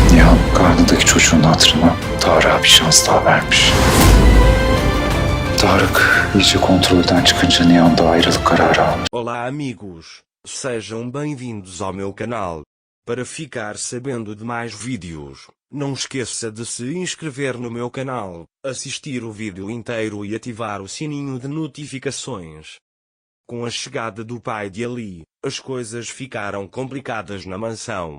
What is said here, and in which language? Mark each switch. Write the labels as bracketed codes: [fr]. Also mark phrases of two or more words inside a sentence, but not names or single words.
[tr] Ira karnındaki çocuğun hatırına Tarık'a bir şans daha vermiş. Tarık iyice kontrolden çıkınca Nihan da ayrılık kararı almış. [pt] Olá amigos, sejam bem-vindos ao meu canal. Para ficar sabendo de mais vídeos, não esqueça de se inscrever no meu canal, assistir o vídeo inteiro e ativar o sininho de notificações. Com a chegada do pai de Ali, as coisas ficaram complicadas na mansão.